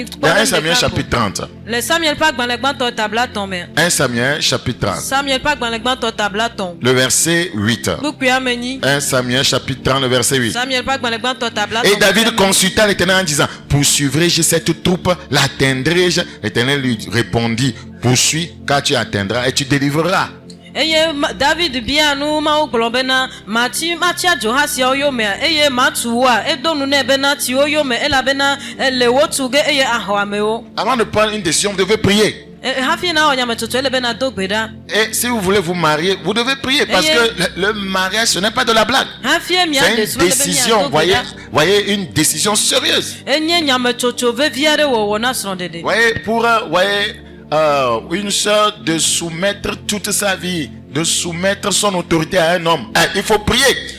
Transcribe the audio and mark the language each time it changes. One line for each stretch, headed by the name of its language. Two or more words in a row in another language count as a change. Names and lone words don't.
French: Dans 1 Samuel chapitre 30. 1 Samuel chapitre 30. Le verset 8. 1 Samuel chapitre 30, le verset 8. Et David consulta l'Éternel en disant: poursuivrai-je cette troupe? L'atteindrai-je? L'Éternel lui répondit: poursuis, car tu atteindras et tu délivreras.
Ewe: eye David bia nu ma oglo bena machi ajohasi oyome eye matuwa edonu ne bena ti oyome ela bena le wotuge eye ahwameo.
French: Avant de prendre une décision, vous devez prier. Et si vous voulez vous marier, vous devez prier parce que le mariage, ce n'est pas de la blague. C'est une décision, voyez, une décision sérieuse. Voyez, pour une soeur de soumettre toute sa vie, de soumettre son autorité à un homme, il faut prier.